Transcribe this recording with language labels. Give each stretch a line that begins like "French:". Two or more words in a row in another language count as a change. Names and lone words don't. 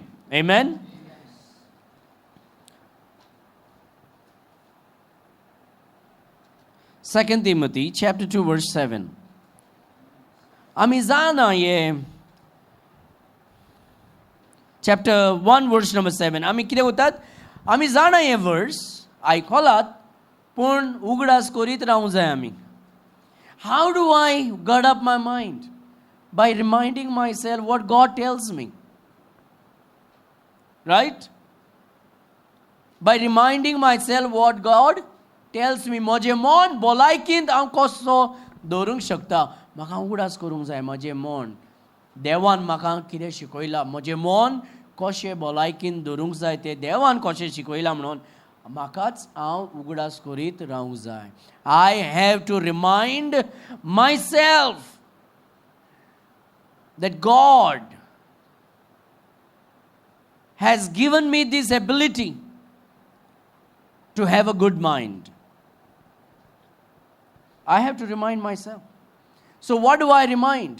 English: Amen? Yes. 2 Timothy chapter 2 verse 7. Amizana ye chapter 1 verse number 7.
Konkani: Ami कितें उरतात? आमी जाणा हें वर्स आयकलात, पूण उगडास करीत रावूंक जाय आमी.
English: How do I gird up my mind? By reminding myself what God tells me. Right? By reminding myself what God tells me.
Konkani: म्हजें मन भलायकींत हांव कसो दवरूंक शकता. म्हाका उगडास करूंक जाय म्हजें मन. देवान म्हाका कितें शिकयलां, म्हजें मन कशें भलायकीन दवरूंक जाय तें देवान कशें शिकयलां म्हणून म्हाकाच हांव उगडास करीत रावूंक जाय.
English: I have to remind myself that God has given me this ability to have a good mind. I have to remind myself. So what do I remind?